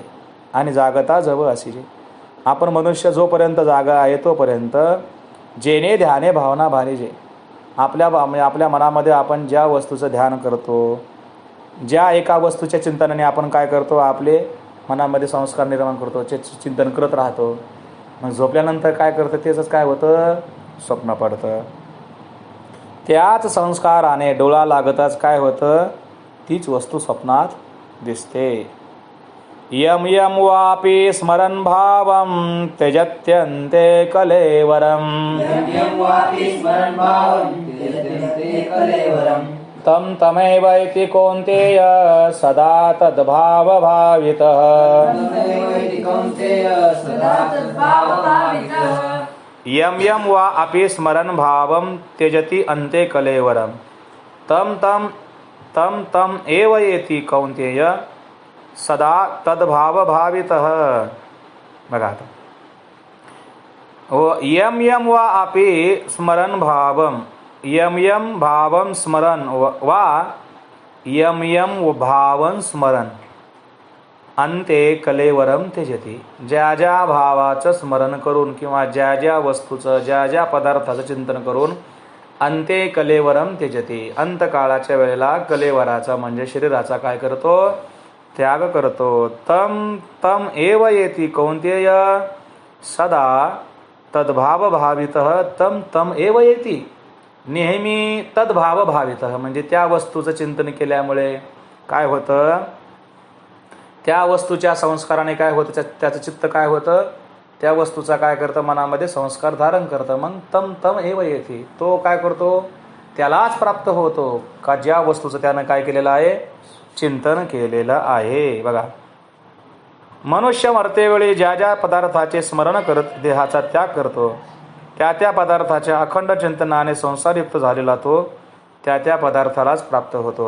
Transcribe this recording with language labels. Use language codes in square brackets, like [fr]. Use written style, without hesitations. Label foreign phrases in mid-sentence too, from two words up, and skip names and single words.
[mr] आणि जागता जवळ अशी जे, आपण मनुष्य जोपर्यंत जागा आहे तोपर्यंत जेने ध्याने भावना भावी जे, आपल्या मनामध्ये आपण ज्या वस्तूचं ध्यान करतो, ज्या एका वस्तूच्या चिंतनाने आपण काय करतो, आपले मनामध्ये संस्कार निर्माण करतो, चिंतन करत राहतो. मग झोपल्यानंतर काय करतं, तेच काय होतं, स्वप्न पडतं. त्याच संस्काराने डोळा लागताच काय होतं, तीच वस्तू स्वप्नात दिसते. [sa] यम यम वापी स्मरण भावम त्यजत्यन्ते कलेवरम, तम तमेवैति कौन्तेय सदा तद्भाव भावितः. यम यम वा अपि स्मरन् भावं त्यजति अन्ते कलेवरम तम तम तम तम एव येति कौन्तेय सदा तद्भाव भावितः. [mr] बघा आता [sa] यम यम वा अपि स्मरन् भावम यम यम भावम स्मरन् वा यम यम भावं स्मरन् अंते कलेवरम त्यजति. [mr] ज्या ज्या भावाचं स्मरण करून किंवा ज्या ज्या वस्तूचं ज्या ज्या पदार्थाचं चिंतन करून [sa] अंते कलेवरम त्यजति, [mr] अंतकाळाच्या वेळेला कलेवराचा म्हणजे शरीराचा काय करतो, त्याग करतो. [sa] तम तम एव येति कौन्तेय सदा तद्भाव भावितः. तम तम एव येति, [mr] नेहमी [sa] तद्भाव भावितः [mr] म्हणजे त्या वस्तूचं चिंतन केल्यामुळे काय होतं, त्या वस्तूच्या संस्काराने काय होतं, त्याचं चित्त काय होतं, त्या वस्तूचा काय करतं, मनामध्ये संस्कार धारण करतं. मग [sa] तम तम एव येते, [mr] तो काय करतो, त्यालाच प्राप्त होतो का ज्या वस्तूचं त्यानं काय केलेलं आहे, चिंतन केलेलं आहे. बघा मनुष्य मरतेवेळी ज्या ज्या पदार्थाचे स्मरण करत देहाचा त्याग करतो, त्या त्या पदार्थाच्या अखंड चिंतनाने संसारयुक्त झालेला तो त्या त्या पदार्थालाच प्राप्त होतो.